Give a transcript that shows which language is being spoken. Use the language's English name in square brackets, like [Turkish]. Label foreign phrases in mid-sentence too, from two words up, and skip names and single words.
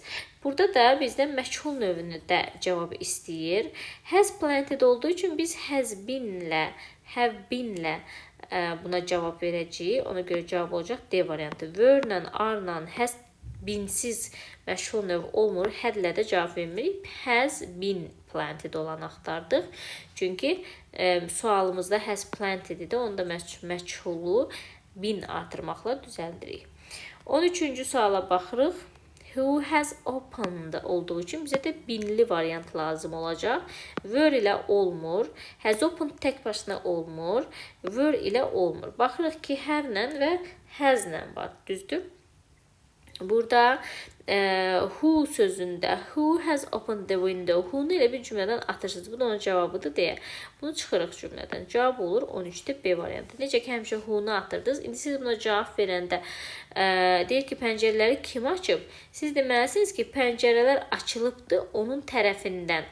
[Azerbaijani] Burada da bizdən məchul növünü də cavabı istəyir. [English] Has planted [Azerbaijani] olduğu üçün biz [English] has been- [Azerbaijani] lə, [English] have been- [Azerbaijani] lə buna cavab verəcəyik. Ona görə cavab olacaq D variantı. Were-lə, are-lə, has been-siz məchul növ olmur. Had-lə də cavab vermirik. [English] Has been planted [Azerbaijani] olanı axtardıq. Çünki sualımızda [English] has planted [Azerbaijani] idi. Onda məchulu been artırmaqla düzəldirik. 13-cü suala baxırıq. [English] Who has opened [Azerbaijani] olduğu üçün bizə də binli variant lazım olacaq. Were ilə olmur. [English] Has opened [Azerbaijani] tək başına olmur. Were ilə olmur. Baxırıq ki, have-lə və has-lə var. Düzdür? Burada who sözündə [English] who has opened the window, [Azerbaijani] who-nu elə bir cümlədən atırsınız. Bu da onun cavabıdır deyə. Bunu çıxırıq cümlədən. Cavab olur 13-də B variantı. Necə ki, həmişə who-nu atırdınız. İndi siz buna cavab verəndə deyir ki, pəncərələri kim açıb? Siz deməlisiniz ki, pəncərələr açılıbdır onun tərəfindən.